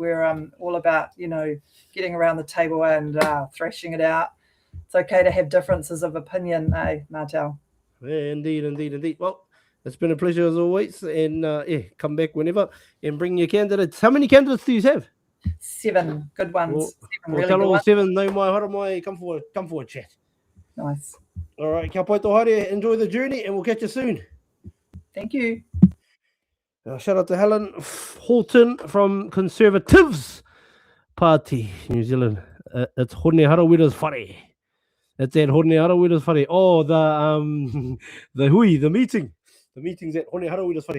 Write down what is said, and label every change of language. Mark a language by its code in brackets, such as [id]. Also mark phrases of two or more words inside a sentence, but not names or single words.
[en] We're all about, getting around the table and thrashing it out. It's okay to have differences of opinion, Martel? Yeah, indeed. Well, it's been a pleasure as always. And come back whenever and bring your candidates. How many candidates do you have? 7 good ones. Tell all 7. [mi] No mai hara mai. [en] Come for a chat. Nice. All right, [mi] kia pai tō haere. [en] Enjoy the journey and we'll catch you soon. Thank you. Shout out to Helen Horton from Conservatives Party, New Zealand. It's Hone Harawira's whare. It's at Hone Harawira's whare. Oh, the meeting. The meeting's at Hone Harawira's whare.